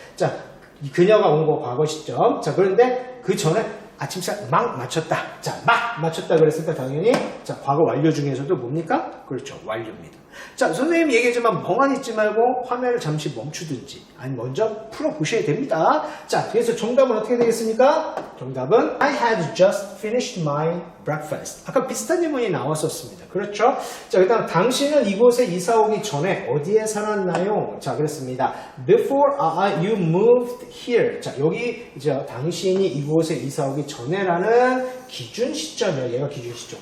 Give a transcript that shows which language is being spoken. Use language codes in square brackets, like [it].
[ko] 자, 그녀가 온 거 과거 시점. 자, 그런데 그 전에 아침 식사 막 마쳤다. 자, 막 마쳤다 그랬으니까 당연히 자, 과거 완료 중에서도 뭡니까? 그렇죠. 완료입니다. 자, 선생님이 얘기했지만 멍하니 있지 말고 화면을 잠시 멈추든지 아니 먼저 풀어보셔야 됩니다. 자, 그래서 정답은 어떻게 되겠습니까? 정답은 [en] I had just finished my breakfast. [ko] 아까 비슷한 질문이 나왔었습니다. 그렇죠? 자, 그 다음 당신은 이곳에 이사 오기 전에 어디에 살았나요? 자, 그렇습니다. [en] Before you moved here. [ko] 자, 여기 이제 당신이 이곳에 이사 오기 전에라는 기준 시점이에요. 얘가 기준 시점.